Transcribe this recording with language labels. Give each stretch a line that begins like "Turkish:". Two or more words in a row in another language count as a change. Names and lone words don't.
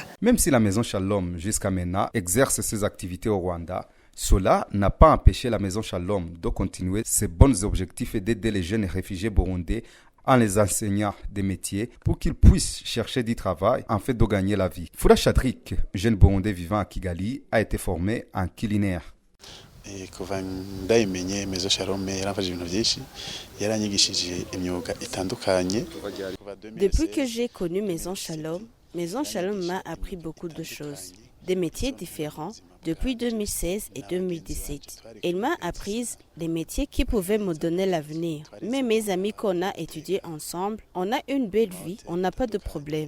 French: Même si la Maison Shalom, jusqu'à maintenant, exerce ses activités au Rwanda, cela n'a pas empêché la Maison Shalom de continuer ses bons objectifs et d'aider les jeunes réfugiés burundais en les enseignant des métiers pour qu'ils puissent chercher du travail en fait de gagner la vie. Fura Chadrik, jeune burundais vivant à Kigali, a été formé en culinaire.
Kinyarwanda: Kuva ndayimenye Maison Shalom yaramfashije ibintu byinshi yaranyigishije imyuga itandukanye.
French: Depuis que j'ai connu Maison Shalom m'a appris beaucoup de choses, des métiers différents depuis 2016 et 2017. Il m'a appris des métiers qui pouvaient me donner l'avenir. Mais mes amis qu'on a étudiés ensemble, on a une belle vie, on n'a pas de problème.